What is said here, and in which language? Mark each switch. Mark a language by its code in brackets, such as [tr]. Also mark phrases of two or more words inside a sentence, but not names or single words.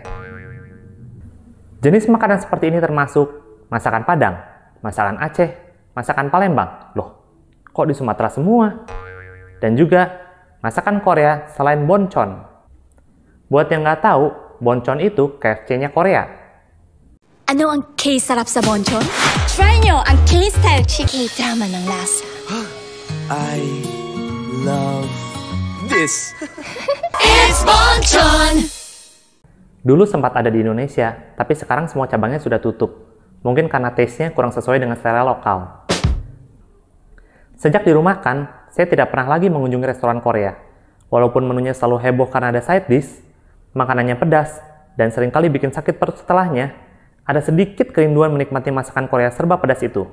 [id] Jenis makanan seperti ini termasuk masakan Padang, masakan Aceh, masakan Palembang. Loh, kok di Sumatera semua? Dan juga masakan Korea selain boncon. Buat yang nggak tahu, boncon itu KFC-nya Korea. [tl] Ano ang K-sarap sa bonchon? Try nyo ang [en] K-style chicken [tl] drama ng lasa. [en] I love this. It's bonchon! [id] Dulu sempat ada di Indonesia, tapi sekarang semua cabangnya sudah tutup. Mungkin karena taste-nya kurang sesuai dengan selera lokal. Sejak dirumahkan, saya tidak pernah lagi mengunjungi restoran Korea. Walaupun menunya selalu heboh karena ada side dish, makanannya pedas, dan seringkali bikin sakit perut setelahnya, ada sedikit kerinduan menikmati masakan Korea serba pedas itu.